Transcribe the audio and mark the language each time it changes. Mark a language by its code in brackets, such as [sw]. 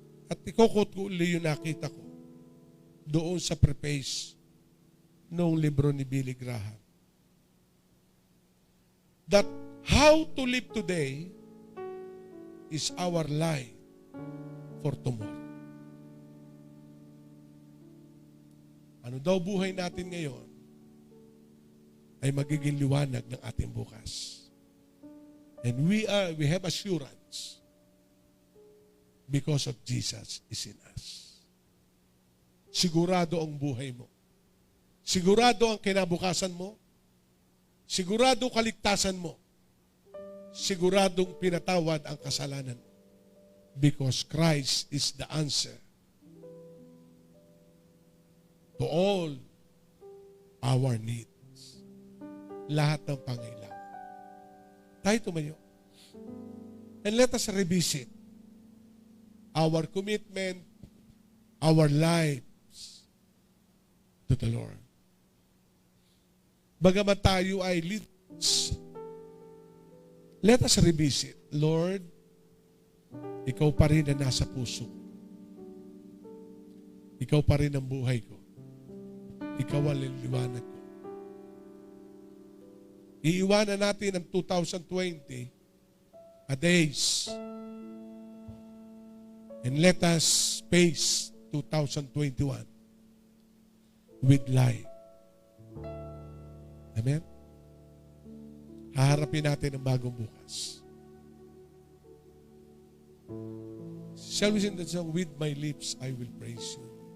[tl] At ikukot ko uli yung nakita ko doon sa preface noong libro ni Billy Graham. [en] That how to live today is our life for tomorrow. [tl] Ano daw buhay natin ngayon ay magiging liwanag ng ating bukas. [en] And we have assurance because of Jesus is in us. [tl] Sigurado ang buhay mo. Sigurado ang kinabukasan mo. Sigurado kaligtasan mo. Siguradong pinatawad ang kasalanan mo. [en] Because Christ is the answer to all our needs. [tl] Lahat ng pangailangan. Tayo tumayo. [en] And let us revisit our commitment, our lives to the Lord. [tl] Bagamat tayo ay [en] leaders, let us revisit. [tl] Lord, ikaw pa rin ang nasa puso. Ikaw pa rin ang buhay ko. Ikaw ang liwanag ko. Iiwanan natin ang 2020 [en] a days. And let us face 2021 with life. Amen? [tl] Haharapin natin ang bagong bukas. [en] Shall we sing that song? With my lips, I will praise you.